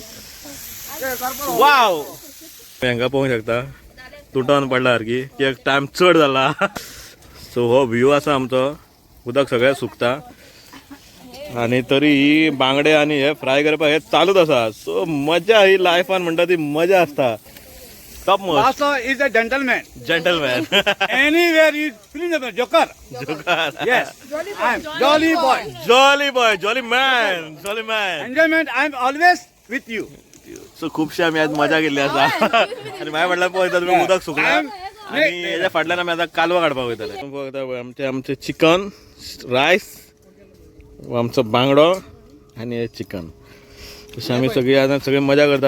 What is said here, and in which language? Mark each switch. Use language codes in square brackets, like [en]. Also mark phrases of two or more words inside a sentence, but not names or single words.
[kok] वाव हांगा पळोवंक शकता तुटोन पडला सारकी की एक टायम चड जाला. सो हो व्यू आसा आमचो. उदक सगळें सुकता आनी तरी ही बांगडे आनी हे फ्राय करपाक हे चालूच आसा. सो मजा ही लायफान म्हणटा ती मजा आसता. [en] top most. Also is a gentleman. जेंटलमॅन. Anywhere you feeling the joker. जोकार. Yes. I'm jolly boy. jolly boy jolly man jolly man. Enjoyment. I'm always with you. [kok] सो खुबशे आमी आज मजा केल्ली आसा. आनी मागीर म्हटल्यार पळयता तुमी उदक सुकना आनी हेज्या फाटल्यान आमी आतां कालवां काडपाक वयतले. आमचें चिकन रायस आमचो बांगडो आनी हे चिकन. तशें आमी सगळीं आतां सगळीं मजा करता.